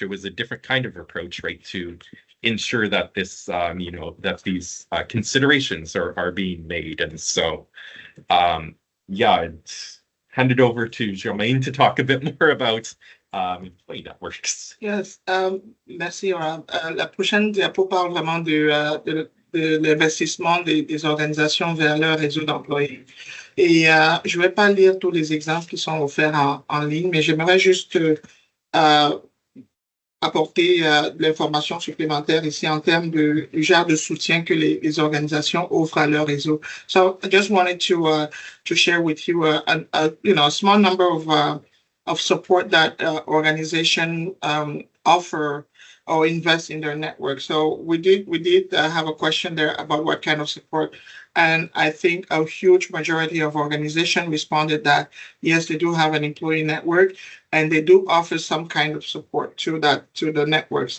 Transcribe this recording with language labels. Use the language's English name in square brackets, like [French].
[English] It was a different kind of approach, right, to ensure that this, that these considerations are being made. And so, it's hand it over to Germaine to talk a bit more about employee networks. Yes, merci. [French] La prochaine diapo parle vraiment de l'investissement des organisations vers leur réseau d'employés. Et je ne vais pas lire tous les exemples qui sont offerts en ligne, mais j'aimerais juste apporter de l'information supplémentaire ici en termes du genre de soutien que les organisations offrent à leur réseau. [English] So I just wanted to share with you a small number of support that organization offer or invest in their network. So we did have a question there about what kind of support. And I think a huge majority of organizations responded that, yes, they do have an employee network and they do offer some kind of support to the network.